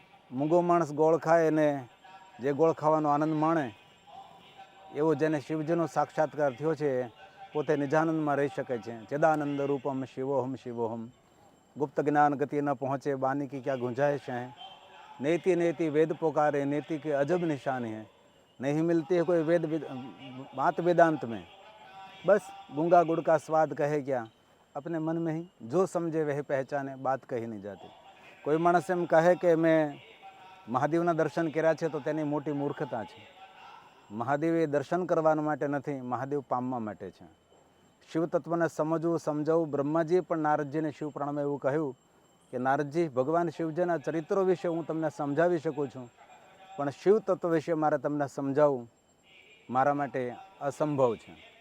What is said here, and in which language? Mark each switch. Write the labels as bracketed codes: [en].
[gu] મૂંગો માણસ ગોળ ખાય અને જે ગોળ ખાવાનો આનંદ માણે, એવો જેને શિવજીનો સાક્ષાત્કાર થયો છે પોતે નિજાનંદમાં રહી શકે છે. [sa] ચિદાનંદ રૂપમ શિવોહમ શિવોહમ. [hi] ગુપ્ત જ્ઞાન ગતિ ન પહોંચે, બાની કી ક્યાં ગુંજાइश है. नेति नेति वेद पुकारे, नेति के अजब निशान है. नहीं मिलती है कोई वेद बात वेदांत में. बस गूंगा गुड़ का स्वाद कहे क्या, अपने मन में ही जो समझे वह पहचाने, बात कही नहीं जाती. [gu] કોઈ માણસ એમ કહે કે મેં મહાદેવના દર્શન કર્યા છે તો તેની મોટી મૂર્ખતા છે. મહાદેવ એ દર્શન કરવા માટે નથી, મહાદેવ પામવા માટે છે. શિવ તત્વને સમજવું સમજાવવું. બ્રહ્માજીએ પણ નારદજીને શિવ પુરાણમાં એવું કહ્યું કે નારદજી, ભગવાન શિવજીના ચરિત્રો વિશે હું તમને સમજાવી શકું છું, પણ શિવ તત્વ વિશે મારે તમને સમજાવવું મારા માટે અસંભવ છે.